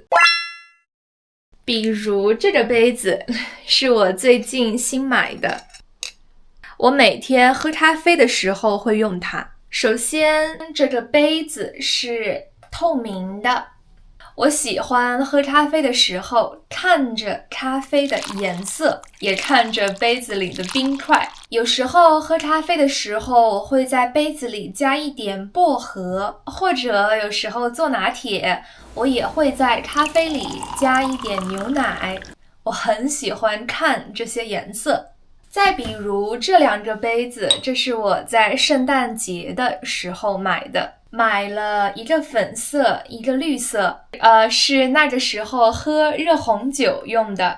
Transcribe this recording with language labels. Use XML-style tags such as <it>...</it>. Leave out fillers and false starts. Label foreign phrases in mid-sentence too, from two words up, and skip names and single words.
<zh>比如這個杯子是我最近新買的，我每天喝咖啡的時候會用它。首先，這個杯子是透明的，我喜歡喝咖啡的時候看着咖啡的顏色，也看着杯子裡的冰塊。有時候喝咖啡的時候，我會在杯子裡加一點薄荷，或者有時候做拿鐵，我也會在咖啡裡加一點牛奶。我很喜歡看這些顏色。再比如這兩個杯子，這是我在聖誕節的時候買的，買了一個粉色，一個綠色，是那個時候喝熱紅酒用的。</zh>